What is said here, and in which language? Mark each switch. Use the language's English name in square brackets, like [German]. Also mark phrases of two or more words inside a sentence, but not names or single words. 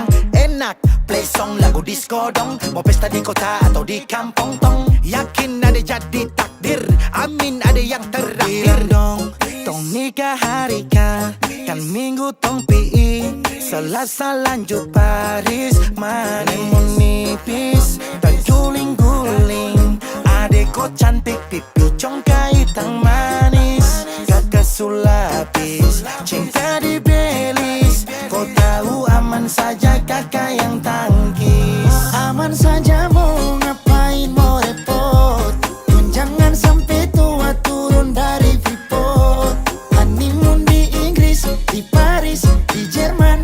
[Papuan Malay] Enak, [English] play song [Papuan Malay] lagu disco dong. Mau pesta di kota atau di kampung tong. Yakin ada jadi takdir, amin ada yang terakhir. Bilang dong, tong nikah hari kah. Kan minggu tong PI, Selasa lanjut Paris. Lemon nipis, tak guling-guling. Adek kau cantik, pipi congkai tang manis. Kakak sulapis, cinta di belis. Kau tahu aman saja kakak yang tangkis. Aman saja mau ngapain mau repot. Dan jangan sampai tua turun dari Freeport. Honeymoon di Inggris, di Paris, di Jerman.